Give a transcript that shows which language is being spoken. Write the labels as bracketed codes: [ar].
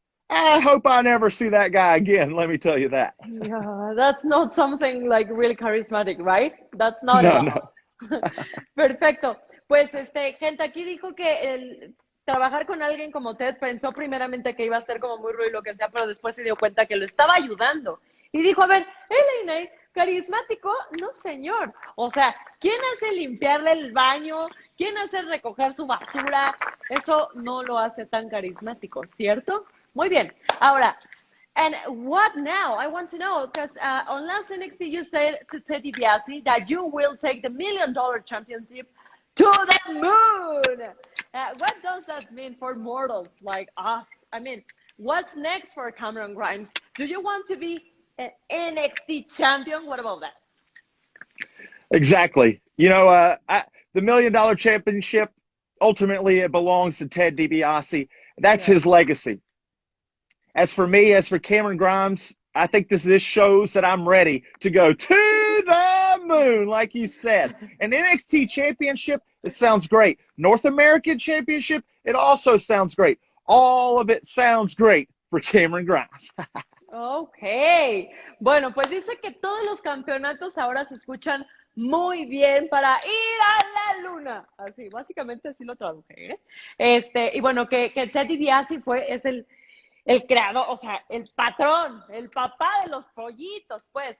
[en] I hope I never see that guy again, let me tell you that. Yeah, that's not something like really charismatic, right? That's not at No, all. no. [es] Perfecto. Pues, gente, aquí dijo que trabajar con alguien como Ted pensó primeramente que iba a ser como muy ruido y lo que sea, pero después se dio cuenta que lo estaba ayudando. Y dijo, a ver, LA, carismático, no señor. O sea, ¿quién hace limpiarle el baño? ¿Quién hace recoger su basura? Eso no lo hace tan carismático, ¿cierto? Muy bien. Ahora, [en] and what now? I want to know, because on last NXT you said to Ted DiBiase that you will take the $1,000,000 championship to the moon. What does that mean for mortals like us? I mean, what's next for Cameron Grimes? Do you want to be an NXT champion? What about that? Exactly. The $1,000,000 championship, ultimately it belongs to Ted DiBiase. That's his legacy. As for me, as for Cameron Grimes, I think this shows that I'm ready to go to the moon, like you said. An NXT championship, it sounds great. North American championship, it also sounds great. All of it sounds great for Cameron Grimes. Ok. [es] Bueno, pues dice que todos los campeonatos ahora se escuchan muy bien para ir a la luna. Así, básicamente así lo traduje, ¿eh? Y bueno, que Ted DiBiase es el creador, o sea, el patrón, el papá de los pollitos, pues.